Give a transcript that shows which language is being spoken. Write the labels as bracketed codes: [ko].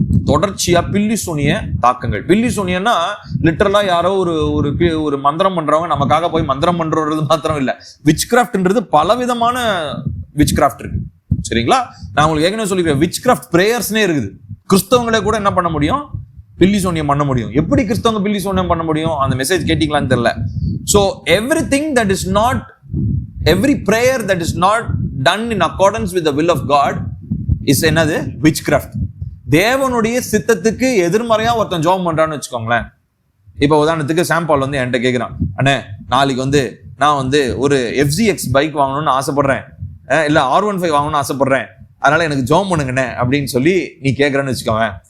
[ta] தொடர்ச்சியா பில்லி சூனிய தாக்கங்கள். பில்லி சூனியன்னா லிட்டரலா யாரோ ஒரு மந்திரம் பண்றவங்க நமக்காக போய் மந்திரம் பண்றது மாத்திரம் இல்ல. விச் கிராஃப்ட்ன்றது பலவிதமான விச் கிராஃப்ட் இருக்கு. சரிங்களா, நான் உங்களுக்கு ஏற்கனவே சொல்லிக்கிறேன், விச் கிராஃப்ட் பிரேயர்ஸ்னே இருக்குது. கிறிஸ்தவங்களே கூட என்ன பண்ண முடியும், பில்லி சூனியம் பண்ண முடியும். எப்படி கிறிஸ்தவங்க பில்லி சூனியம் பண்ண முடியும், அந்த மெசேஜ் கேட்டீங்களான்னு தெரியல. [en] So everything that is not, every prayer that is not done in accordance with the will of God is [ta] என்னது, [en] witchcraft. [ta] தேவனுடைய சித்தத்துக்கு எதிர்மறையா ஒருத்தன் ஜெபம் பண்றான்னு வச்சுக்கோங்களேன். இப்ப உதாரணத்துக்கு சாம் பால் வந்து என்கிட்ட கேட்கிறான், அண்ணே நாளைக்கு வந்து நான் வந்து ஒரு FZX பைக் வாங்கணும்னு ஆசைப்படுறேன், இல்ல R15 வாங்கணும்னு ஆசைப்படுறேன், அதனால எனக்கு ஜெபம் பண்ணுங்கண்ணே அப்படின்னு சொல்லி நீ கேட்கறன்னு வச்சுக்கோங்க.